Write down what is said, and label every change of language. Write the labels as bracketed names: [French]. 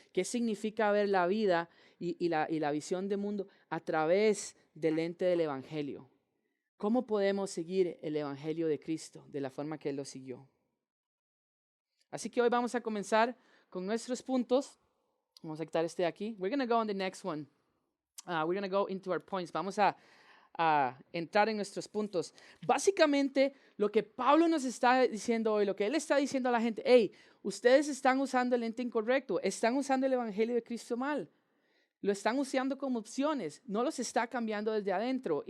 [Spanish] ¿Qué significa ver la vida y la visión de mundo a través del lente del Evangelio? ¿Cómo podemos seguir el Evangelio de Cristo de la forma que Él lo siguió? Así que hoy vamos a comenzar con nuestros puntos. Vamos a quitar este de aquí. [English] We're going to go on the next one. We're going to go into our points. [Spanish] Vamos a entrar en nuestros puntos. Básicamente, lo que Pablo nos está diciendo hoy, lo que él está diciendo a la gente, hey, ustedes están usando el lente incorrecto, están usando el Evangelio de Cristo mal, lo están usando como opciones, no los está cambiando desde adentro.